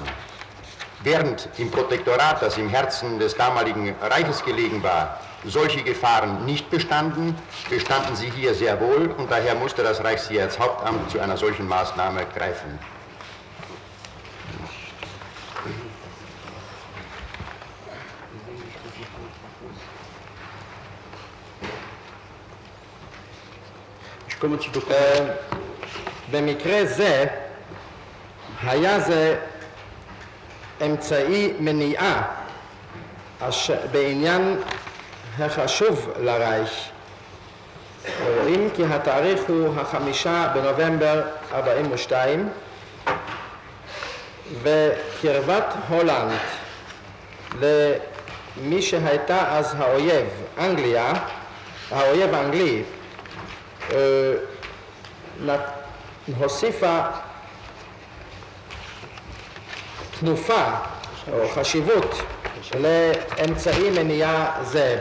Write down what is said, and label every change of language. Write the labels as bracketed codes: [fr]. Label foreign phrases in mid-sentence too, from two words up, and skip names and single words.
[de] Während im Protektorat, das im Herzen des damaligen Reiches gelegen war, solche Gefahren nicht bestanden, bestanden sie hier sehr wohl und daher musste das Reichssicherheitshauptamt zu einer solchen Maßnahme greifen. Ich komme zu [he] במקרה זה היה זה אמצעי מניעה בעניין החשוב לרייך. רואים כי התאריך הוא 5 בנובמבר 42 וקרבת הולנד למי שהייתה אז האויב, אנגליה, האויב האנגלי, הוסיפה תנופה או חשיבות לאמצעי מניעה זה.